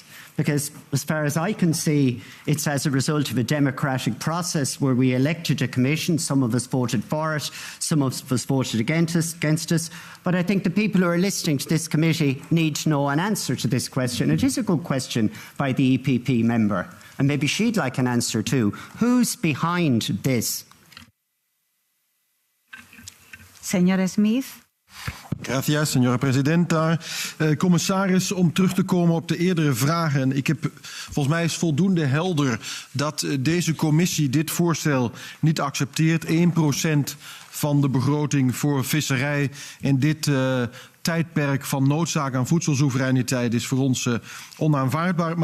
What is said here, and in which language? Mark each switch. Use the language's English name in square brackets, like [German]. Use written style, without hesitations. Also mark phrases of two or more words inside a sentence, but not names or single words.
[English] Because as far as I can see, it's as a result of a democratic process where we elected a commission. Some of us voted for it, some of us voted against us. But I think the people who are listening to this committee need to know an answer to this question. It is a good question by the EPP member, and maybe she'd like an answer too. Who's behind this? [Spanish] Señor Smith. Gracias, señora presidenta. [Dutch] Commissaris, om terug te komen op de eerdere vragen. Volgens mij is voldoende helder dat deze commissie dit voorstel niet accepteert. 1% van de begroting voor visserij in dit tijdperk van noodzaak aan voedselsoevereiniteit is voor ons onaanvaardbaar.